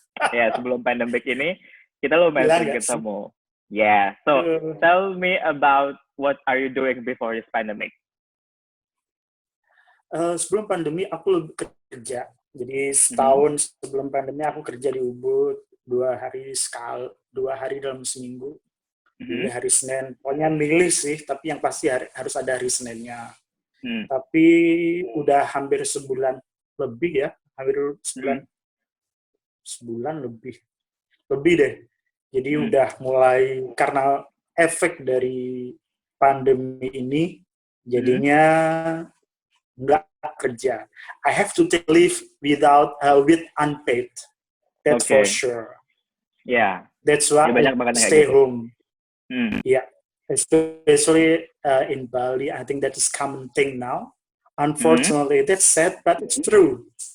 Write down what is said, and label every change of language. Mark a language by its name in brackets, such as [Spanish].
[Indonesian] Ya, sebelum pandemic ini kita lumayan sering ketemu. [English] Yeah. So tell me about what are you doing before this pandemic? [Indonesian] Sebelum pandemi aku kerja. Jadi setahun sebelum pandemi aku kerja di Ubud 2 hari dalam seminggu. Di hari Senin. Pokoknya milih sih, tapi yang pasti harus ada hari Seninnya. Tapi udah hampir sebulan lebih ya, sebulan lebih deh. Jadi udah mulai karena efek dari pandemi ini, jadinya nggak kerja. [English] I have to take leave with unpaid. That's for sure. Yeah. That's why I stay home. Yeah. Especially in Bali, I think that is common thing now. Unfortunately, that's sad, but it's true.